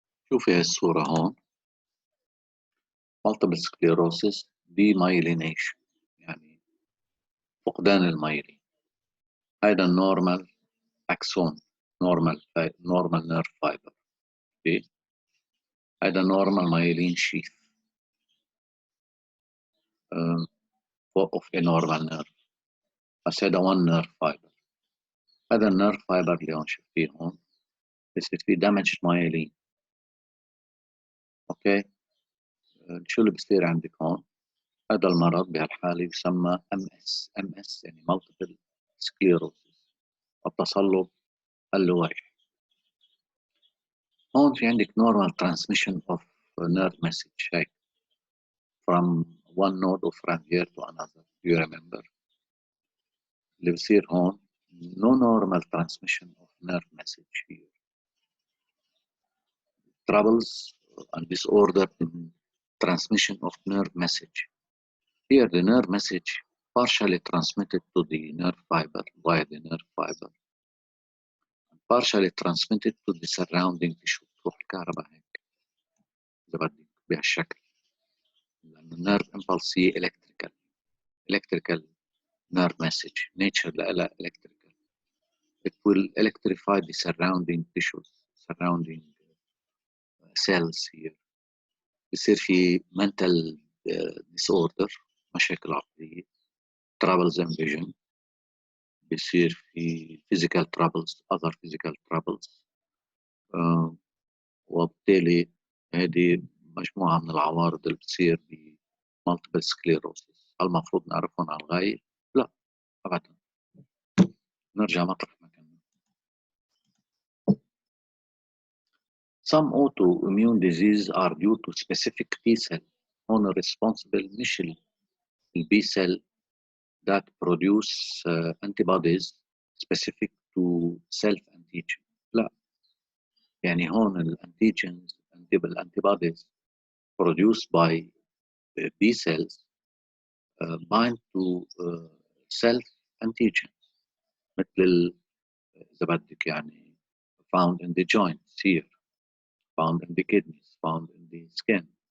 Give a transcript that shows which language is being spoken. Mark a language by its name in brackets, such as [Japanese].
[Arabic] شوفي هاي الصورة هون، [English] multiple sclerosis demyelination، [Arabic] يعني فقدان الميلين. [English] هذا النورمال axon, normal nerve fibre. [Arabic] هذا [English] Normal myelin sheath of a normal nerve. [Arabic] بس هذا [English] one nerve fiber. [Arabic] هذا النيرف فايبر اللي هون شفتيه هون بصير فيه [English] damaged myelin. [Arabic] اوكي، شو اللي بصير عندك هون؟ هذا المرض بهالحالة يسمى MS يعني [English] multiple sclerosis، [Arabic] التصلب اللويح. هون في عندك [English] normal transmission of nerve message هيك from one node of Ranvier to another. Do you remember؟ [Arabic] اللي بصير هون [English] no normal transmission of nerve message here. Troubles and disorder in transmission of nerve message. Here the nerve message partially transmitted to the nerve fiber via the nerve fiber, partially transmitted to the surrounding tissue. [Arabic] تروح الكهرباء هيك إذا بدك بهالشكل، لأن [English] النيرف impulse [Arabic] هي [English] electrical nerve message nature [Arabic] لها electrical. [English] It will electrify the surrounding tissues, surrounding cells here. بصير في mental disorder، [Arabic] مشاكل عقلية، [English] troubles in vision، [Arabic] بصير في [English] physical troubles، other physical troubles. [Arabic] وبالتالي هذه مجموعة من العوارض اللي بتصير ب [English] multiple sclerosis. [Arabic] هل المفروض نعرفهم على الغاية؟ لا أبدا، نرجع مطرح ما كنا. [English] Some autoimmune diseases are due to specific T cell. هون responsible [Arabic] مش ال [English] B cell that produce antibodies specific to self-antigen. [Arabic] لا، يعني هون [English] الانتيجنز antibodies produced by B cells bind to self-antigen، [Arabic] مثل إذا بدك يعني [English] found in the joints here, found in the kidneys, found in the skin.